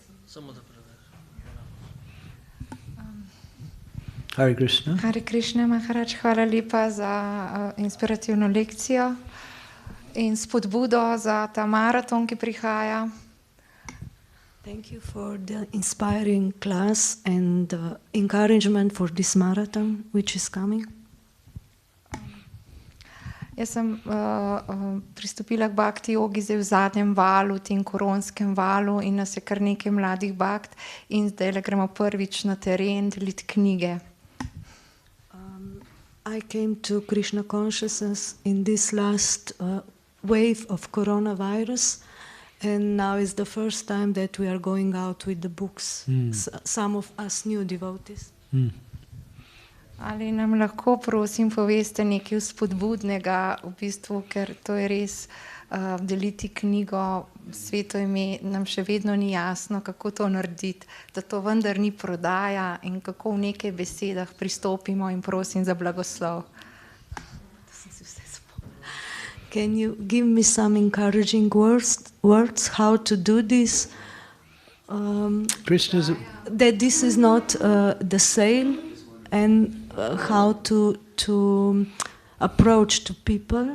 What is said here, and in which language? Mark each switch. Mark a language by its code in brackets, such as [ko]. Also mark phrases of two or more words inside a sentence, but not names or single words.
[sa] Hare Krishna. Hare Krišna, Maharaj, [sl] hvala lepa za inspirativno lekcijo in spodbudo za ta maraton, ki prihaja. [en] Thank you for the inspiring class and the encouragement for this marathon which is coming. [sl] Jaz sem pristopila k bhakti-jogi zdaj v zadnjem valu, tem koronskem valu, in nas je kar nekaj mladih bhakt in zdaj gremo prvič na teren deliti knjige. [en] I came to Krishna consciousness in this last wave of coronavirus, and now is the first time that we are going out with the books. Some of us new devotees. [sl] Ali nam lahko, prosim, poveste nekaj spodbudnega, v bistvu, ker to je res deliti knjigo, sveto ime, nam še vedno ni jasno, kako to narediti, da to vendar ni prodaja in kako v nekaj besedah pristopimo, in prosim za blagoslov. [en] Can you give me some encouraging words how to do this? Krishna's That this is not the sale, and how to approach to people.